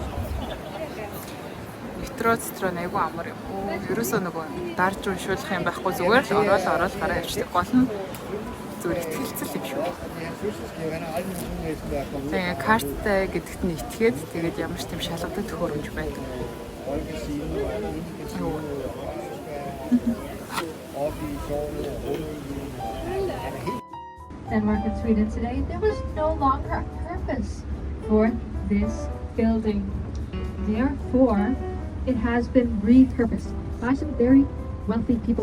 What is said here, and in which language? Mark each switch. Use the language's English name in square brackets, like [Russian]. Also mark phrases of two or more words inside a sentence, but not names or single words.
[Mongolian] Метро айгүй амар юм. Ерөөсөө нөгөө дарж уншуулах юм байхгүй зүгээр л ороод гараа явчихдаг. Гол нь зүгээр ихтгэлцэл юм шүү. Тэгээ карттай гэдэгт нь итгээд тэгээд ямар ч тийм шалгадаг төхөөрөмж байдаг. [English] Denmark and Sweden today, there was no longer a purpose for this building. Therefore, it has been repurposed by some very wealthy people.